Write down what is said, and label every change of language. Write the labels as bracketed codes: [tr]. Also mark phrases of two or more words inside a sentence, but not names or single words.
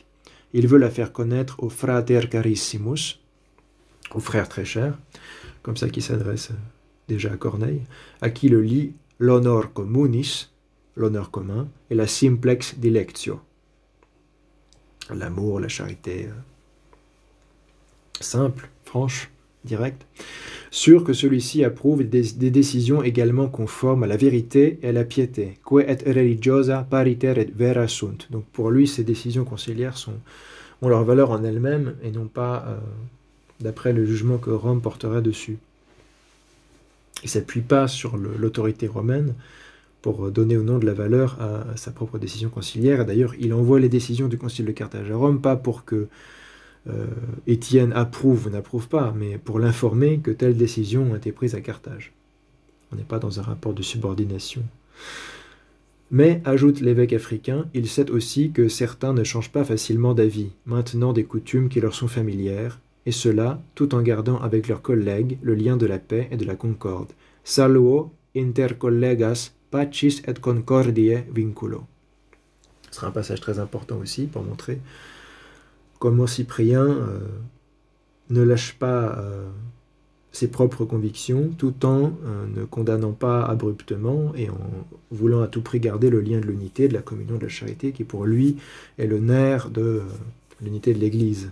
[fr] Il veut la faire connaître au [la] frater carissimus, [fr] au frère très cher, comme ça qui s'adresse déjà à Corneille, à qui le lie l' [la] honor communis, [fr] l'honneur commun, et la [la] simplex dilectio, [fr] l'amour, la charité simple, franche, directe, sûr que celui-ci approuve des décisions également conformes à la vérité et à la piété, [la] que et religiosa pariter et vera sunt. [fr] Donc pour lui, ces décisions conciliaires ont leur valeur en elles-mêmes et non pas d'après le jugement que Rome portera dessus. Il ne s'appuie pas sur l'autorité romaine pour donner ou non de la valeur à sa propre décision conciliaire. D'ailleurs, il envoie les décisions du concile de Carthage à Rome, pas pour que Étienne approuve ou n'approuve pas, mais pour l'informer que telles décisions ont été prises à Carthage. On n'est pas dans un rapport de subordination. Mais, ajoute l'évêque africain, il sait aussi que certains ne changent pas facilement d'avis, maintenant des coutumes qui leur sont familières, et cela tout en gardant avec leurs collègues le lien de la paix et de la concorde. [la] Saluo inter collegas pacis et concordiae vinculo. [fr] Ce sera un passage très important aussi pour montrer comment Cyprien ne lâche pas ses propres convictions tout en ne condamnant pas abruptement et en voulant à tout prix garder le lien de l'unité, de la communion, de la charité qui pour lui est le nerf de l'unité de l'Église.